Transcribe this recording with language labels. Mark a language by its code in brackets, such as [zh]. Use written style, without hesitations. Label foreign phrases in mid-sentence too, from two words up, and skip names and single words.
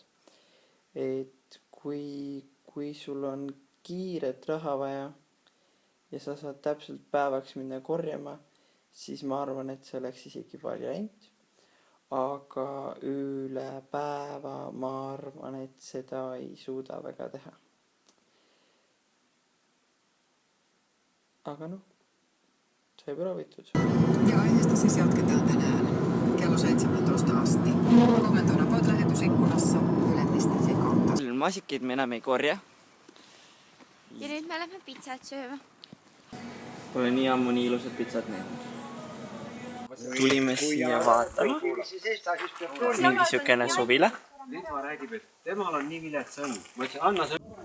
[et] Et kui sul on kiiret raha vaja ja sa saad täpselt päevaks minna korjama, siis ma arvan, et see oleks isegi variant. Aga üle päeva ma arvan, et seda ei suuda väga teha. Aga noh, sai proovitud. [fi] Ja aiheesta siis jatketaan tänään kello 17 asti. Kommentoida voit lähetysikkunassa Yle.fi kautta. [et] Masikeid me enam ei korja. Ja nüüd me lähme pitsat sööma. Pole nii ammu nii ilusat pitsat näinud. Tulime siia vaatama. Mingi siukene suvila. Litva räägib, et temal on nii vilets õnn. Ma ütlesin, anna see.